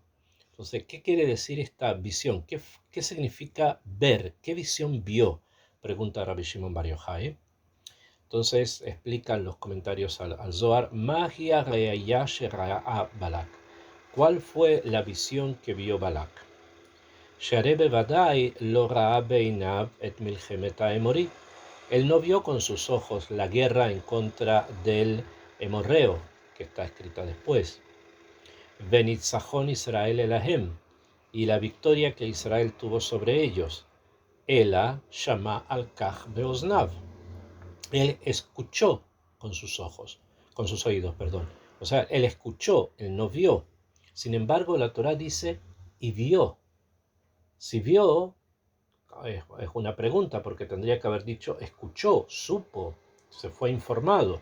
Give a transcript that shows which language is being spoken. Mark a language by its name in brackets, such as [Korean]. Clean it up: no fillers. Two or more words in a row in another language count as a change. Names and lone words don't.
[Spanish] Entonces, ¿qué quiere decir esta visión? ¿Qué significa ver? ¿Qué visión vio? Pregunta Rabbi Shimon Bar Yochai. Entonces explican los comentarios al Zohar, [Hebrew] מה היא ראיה שראה בלק. [Spanish] ¿Cuál fue la visión que vio Balak? [Hebrew] שהרי בודאי לא ראה בעיניו את מלחמת האמורי. [Spanish] Él no vio con sus ojos la guerra en contra del Emorreo, que está escrita después. [Hebrew] ונצחון ישראל עליהם, [Spanish] y la victoria que Israel tuvo sobre ellos. [Hebrew] אלא שמע על כך באזניו. [Spanish] Él escuchó con sus ojos, con sus oídos, perdón. O sea, él escuchó, él no vio. Sin embargo, la Torá dice, y vio. Si vio, es una pregunta, porque tendría que haber dicho, escuchó, supo, se fue informado.